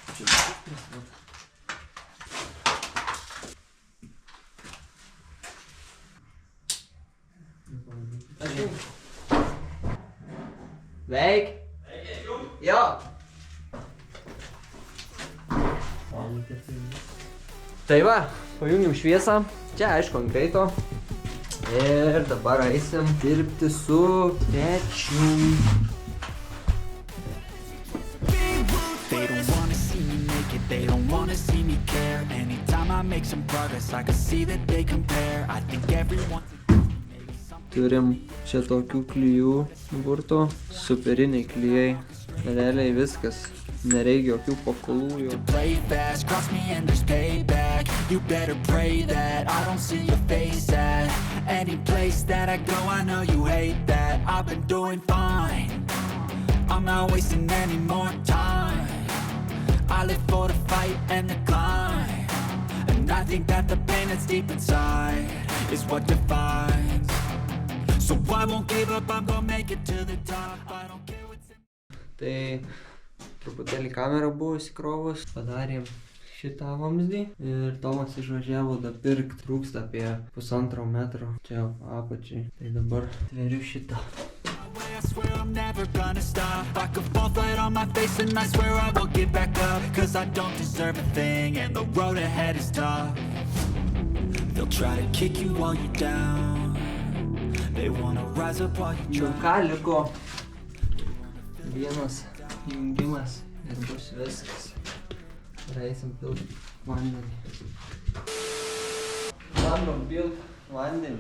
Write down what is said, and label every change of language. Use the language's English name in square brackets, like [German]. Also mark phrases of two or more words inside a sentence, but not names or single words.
[Lithuanian] Veik! Jo! Tai va, pajungim šviesą. Čia aišku ant greito. Ir dabar eisim dirbti su pečium. [English] They don't wanna see me naked, they don't wanna see me care. Anytime I make some progress, I can see that they compare. I think everyone's [Lithuanian] Turim čia tokių klijų burto, superiniai klijai. Realiai viskas, nereikia jokių pakolų jau. [English] play fast, cross me and there's payback. You better pray that I don't see your face at any place that I go. I know you hate that. I've been doing fine, I'm not wasting any more time. I live for the fight and the climb, and I think that the pain that's deep inside is what defines. So I won't give up, I'm gonna make it to the top. I don't care what's in. [Lithuanian] Tai truputėlį kamera buvo įsikrovus, padarėm šitą vamzdį ir Tomas išvažiavo dapirkt, trūksta apie 1,5 metro čia apačiai. Tai dabar tveriu šitą. [English] I swear I'm never gonna stop. I could fall flat on my face and I swear I will get back up. Cause I don't deserve a thing and the road ahead is tough. They'll try to kick you while you're down. They wanna rise up while you're [Lithuanian] Jau [English] drunk. [Lithuanian] ką liko vienas jungimas ir bus viskas. Ir eisim pilt vandenį. Bandom pilt vandenį.